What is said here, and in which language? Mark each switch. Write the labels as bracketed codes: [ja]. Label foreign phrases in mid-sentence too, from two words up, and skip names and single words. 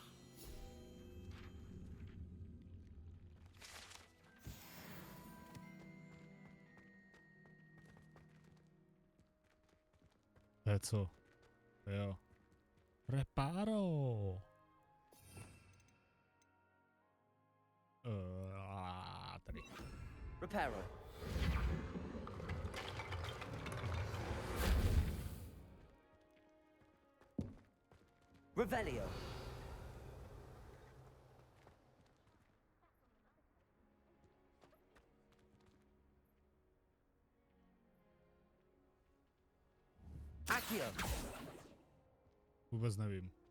[cs] To je co? Jo. Reparo. Tady. Reparo. Revelio. Accio. Vůbec nevím.